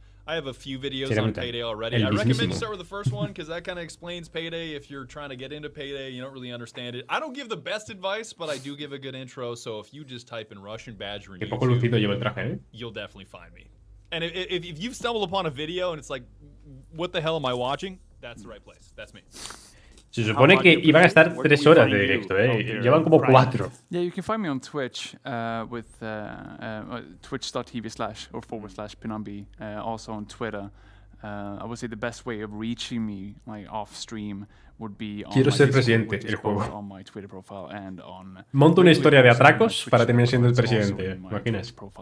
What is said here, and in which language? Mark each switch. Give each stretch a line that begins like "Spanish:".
English: I have a few videos on Payday already. I recommend you start with the first one because that kind of explains Payday. If you're trying to get into Payday, you don't really understand it. I don't give the best advice, but I do give a good intro. So if you just type in Russian Badger in YouTube, you'll definitely find me. And if you've stumbled upon a video and it's like, what the hell am I watching? That's the right place. That's me.
Spanish: Se supone que iban a estar 3 horas de directo, llevan como 4.
English: Yeah, you can find me on Twitch with twitch.tv//pinambi, also on Twitter. I would say the best way of reaching me, like off stream, would be on
Spanish: Quiero
English: my
Spanish: ser
English: Discord,
Spanish: presidente, el juego.
English: on my Twitter profile and on
Spanish: Monto una historia de atracos para terminar siendo el presidente, imaginas.